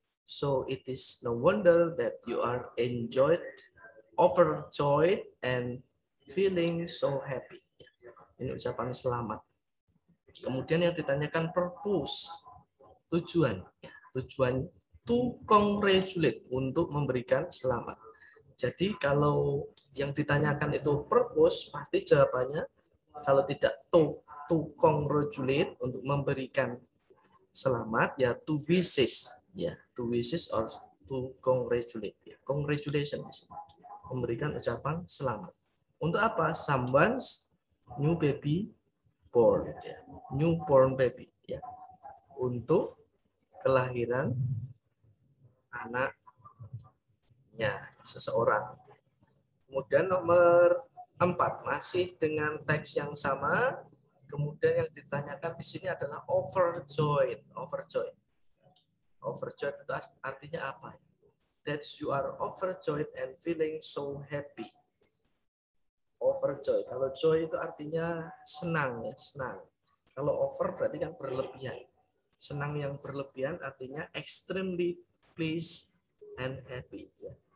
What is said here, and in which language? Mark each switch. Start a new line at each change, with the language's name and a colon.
English: So it is no wonder that you are overjoyed and feeling so happy.
Indonesian: Ini ucapan selamat. Kemudian yang ditanyakan purpose, tujuan. Tujuan
English: to congratulate,
Indonesian: untuk memberikan selamat. Jadi kalau yang ditanyakan itu purpose, pasti jawabannya kalau tidak
English: to congratulate,
Indonesian: untuk memberikan selamat, ya
English: to wishes,
Indonesian: ya
English: to wishes or to congratulate.
Indonesian: Ya, congratulation, memberikan ucapan selamat. Untuk apa?
English: Someone's new baby born, ya. Newborn baby, ya.
Indonesian: Untuk kelahiran anaknya seseorang. Kemudian nomor 4, masih dengan teks yang sama. Kemudian yang ditanyakan di sini adalah overjoyed. Overjoyed itu artinya apa?
English: That you are overjoyed and feeling so happy.
Indonesian: Overjoyed. Kalau joy itu artinya senang ya, senang. Kalau over berarti kan berlebihan. Senang yang berlebihan artinya
English: extremely pleased and happy.
Indonesian: Ya.